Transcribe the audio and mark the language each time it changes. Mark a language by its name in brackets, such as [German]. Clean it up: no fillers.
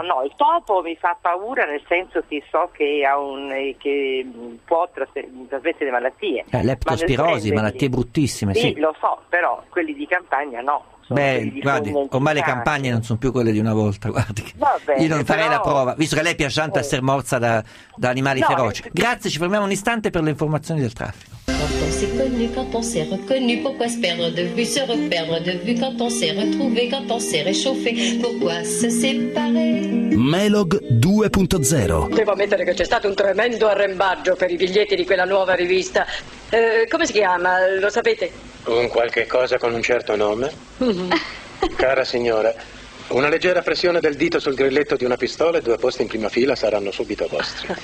[Italian] No, il topo mi fa paura, nel senso che so che ha un che può trasmettere malattie, leptospirosi, malattie bruttissime, sì, sì, lo so, però quelli di campagna no. Guardi, ormai le campagne non sono più quelle di una volta, guardi. Io non farei la prova, visto che lei piace tanto essere morsa da animali feroci. Grazie, ci fermiamo un istante per le informazioni del traffico. [French] Quand on s'est connu, quand on s'est reconnu, pourquoi se perdre de vue, se reperdre de vue, quand on s'est retrouvé, quand on s'est réchauffé, pourquoi se séparer? [Italian] Melog 2.0. Devo ammettere che c'è stato un tremendo arrembaggio per i biglietti di quella nuova rivista. Come si chiama, lo sapete? Un qualche cosa con un certo nome. Cara signora, una leggera pressione del dito sul grilletto di una pistola e due posti in prima fila saranno subito vostri.